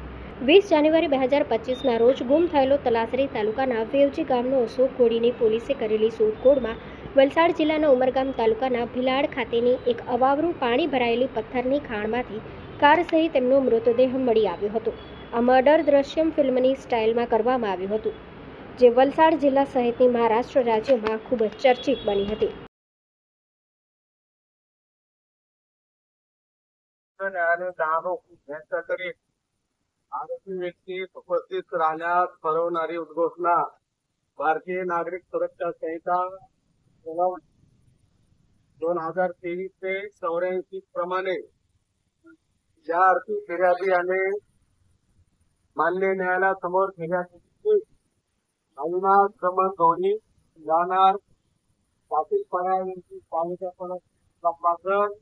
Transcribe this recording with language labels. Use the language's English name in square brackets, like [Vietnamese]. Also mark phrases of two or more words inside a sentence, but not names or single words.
[Gujarati] 20 જાન્યુઆરી 2025ના રોજ ગુમ થયેલો તલાસરી તાલુકાના વેવજી ગામનો અશોક ઘોડીની પોલીસે કરેલી શોધખોળમાં વલસાડ જિલ્લાના ઉમરગામ તાલુકાના ભિલાડ ખાતેની એક અવાવરું પાણી ભરાયેલી પથ્થરની ખાણમાંથી કાર સહિત તેમનો મૃતદેહ મળી આવ્યો હતો। આ મર્ડર દ્રશ્યમ ફિલ્મની સ્ટાઇલમાં કરવામાં આવ્યું હતું, જે વલસાડ જિલ્લા સહિતની મહારાષ્ટ્ર રાજ્યમાં ખૂબ જ ચર્ચિત બની હતી। [Marathi] आरोपी व्यक्ती उपस्थित राहण्यास ठरवणारी उद्घोषणा भारतीय नागरिक सुरक्षा संहिता 2023 ते 84 प्रमाणे ज्या अर्थी फिर्यादी आणि मान्य न्यायालयासमोर फिर्यादी अविनाश रमण घोडी राहणार कातिलपाडा यांची तालुक्यात